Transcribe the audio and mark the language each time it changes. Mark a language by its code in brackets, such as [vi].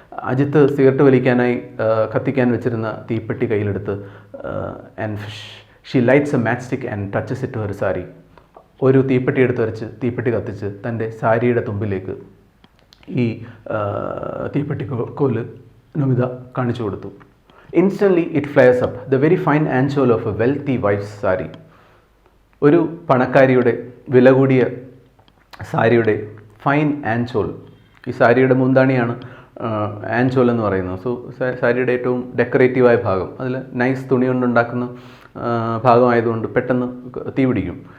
[ml] Ajith cigarette വലിക്കാനായി കത്തിക്കാൻ വെച്ചിരുന്ന തീപ്പെട്ടി കയ്യിലെടുത്ത് [en] And she lights a match stick and touches it to her sari. [ml] ഒരു തീപ്പെട്ടി എടുത്ത് വരച്ച് തീപ്പെട്ടി കത്തിച്ച് തൻ്റെ സാരിയുടെ തുമ്പിലേക്ക് ഈ തീപ്പെട്ടി കോല് നമിത കാണിച്ചു കൊടുത്തു. [en] Instantly it flares up, the very fine anchor of a wealthy wife's sari. [ml] ഒരു പണക്കാരിയുടെ വില കൂടിയ സാരിയുടെ ഫൈൻ ആൻചോൾ, ഈ സാരിയുടെ മുന്താണിയാണ് ആൻചോൾ എന്ന് പറയുന്നത്. സോ സാരിയുടെ ഏറ്റവും ഡെക്കറേറ്റീവായ ഭാഗം, അതിൽ നൈസ് തുണി കൊണ്ടുണ്ടാക്കുന്ന ഭാഗമായതുകൊണ്ട് പെട്ടെന്ന് തീ പിടിക്കും.